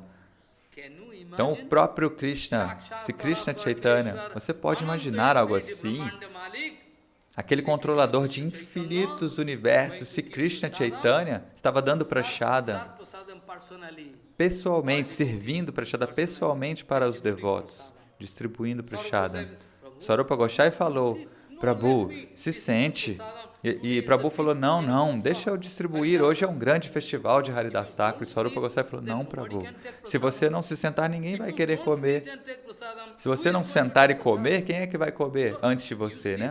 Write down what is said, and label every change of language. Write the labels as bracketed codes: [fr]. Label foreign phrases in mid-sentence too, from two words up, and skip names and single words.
[pt] Então, o próprio Krishna, se Krishna Chaitanya, você pode imaginar algo assim? Aquele controlador de infinitos universos, se Krishna Chaitanya estava dando prashada pessoalmente, servindo prashada pessoalmente para os devotos, distribuindo prashada. Swarupa Gosai falou, Prabhu, se sente. E Prabhu falou, não, deixa eu distribuir, hoje é um grande festival de Haridas Thakur. E Swarupa Gosai falou, não, Prabhu, se você não se sentar, ninguém vai querer comer. Se você não sentar e comer, quem é que vai comer antes de você, né?